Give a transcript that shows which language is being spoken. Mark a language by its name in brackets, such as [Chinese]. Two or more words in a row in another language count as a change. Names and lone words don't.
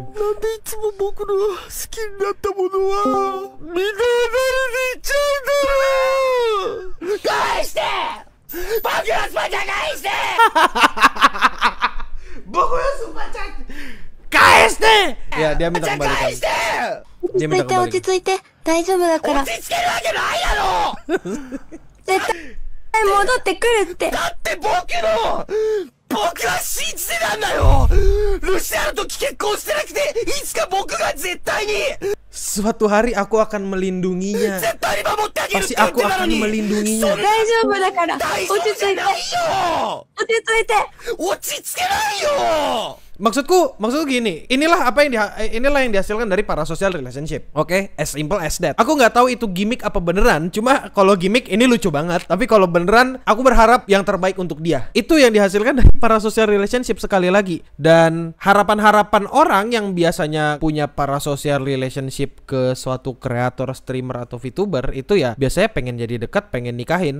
[Indonesian] KST. Ya, dia minta kembalikan. Dia minta kembalikan. [Japanese] 落ち着いて大丈夫だから。絶対戻ってくるって。だって僕は信じてたんだよ。ルシアルと結婚してなくて、いつか僕が絶対に。 [Indonesian] Suatu hari aku akan melindunginya. Pasti aku akan melindunginya. Maksudku gini, inilah yang dihasilkan dari [English] parasocial relationship. [Indonesian] Oke, [English] as simple as that. [Indonesian] Aku nggak tahu itu gimmick apa beneran. Cuma kalau gimmick ini lucu banget. Tapi kalau beneran, aku berharap yang terbaik untuk dia. Itu yang dihasilkan dari [English] parasocial relationship [Indonesian] sekali lagi. Dan harapan-harapan orang yang biasanya punya [English] parasocial relationship [Indonesian] ke suatu kreator, streamer atau VTuber itu ya biasanya pengen jadi dekat, pengen nikahin.